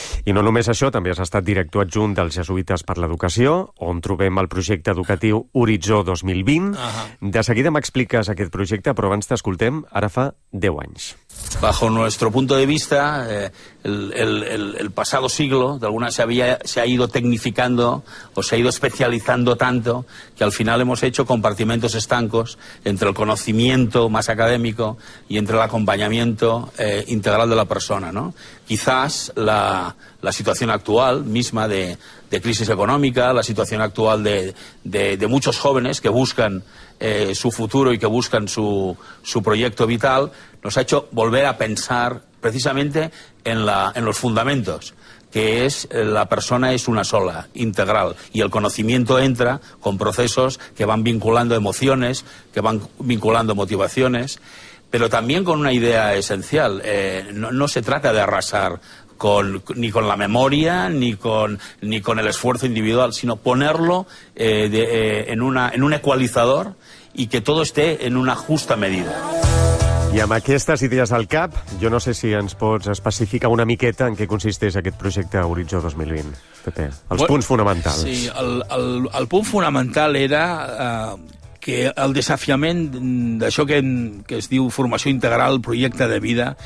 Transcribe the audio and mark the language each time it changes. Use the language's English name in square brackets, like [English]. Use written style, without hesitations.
[Catalan] I no només això, també has estat director adjunt dels Jesuïtes per l'Educació, on trobem el projecte educatiu Horitzó 2020. De seguida m'expliques aquest projecte, però abans t'escoltem, ara fa 10 anys. [Spanish] Bajo nuestro punto de vista, el pasado siglo, de alguna manera, se ha ido tecnificando o se ha ido especializando tanto que al final hemos hecho compartimentos estancos entre el conocimiento más académico y entre el acompañamiento integral de la persona, ¿no? Quizás la situación actual misma de crisis económica, la situación actual de muchos jóvenes que buscan su futuro y que buscan su proyecto vital, nos ha hecho volver a pensar precisamente en los fundamentos, que es la persona es una sola, integral, y el conocimiento entra con procesos que van vinculando emociones, que van vinculando motivaciones, pero también con una idea esencial. No se trata de arrasar ni con la memoria ni con el esfuerzo individual, sino ponerlo en un ecualizador y que todo esté en una justa medida. [Catalan] I amb aquestes idees al cap, jo no sé si ens pots especificar una miqueta en què consisteix aquest projecte Horitzó 2020, Pepe. Els punts fonamentals. Sí, el punt fonamental era que el desafiament d'això que es diu formació integral, projecte de vida,